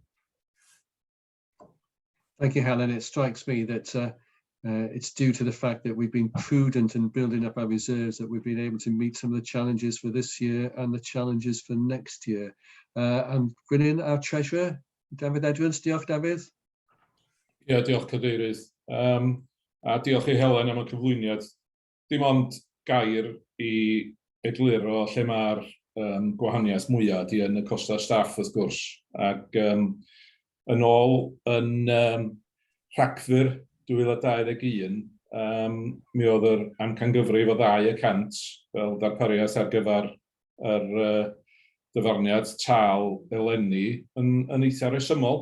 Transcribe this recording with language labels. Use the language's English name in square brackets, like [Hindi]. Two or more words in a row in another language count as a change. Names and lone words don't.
[English] Thank you, Helen. It strikes me that it's due to the fact that we've been prudent in building up our reserves that we've been able to meet some of the challenges for this year and the challenges for next year. And bring in our Treasurer, David Edwards. [Welsh] Diolch, David. Ie, diolch Cadeirydd. A diolch i Helen am y cyflwyniad. Dim ond gair i egluro lle mae'r gwahaniaeth mwyaf di yn y costa staff wrth gwrs. Ac yn ôl yn Rhagfyr 2021, mi oedd yr amcangyfrif o 2% fel darpariaeth ar gyfer yr dyfarniad tal eleni yn eitha resymol.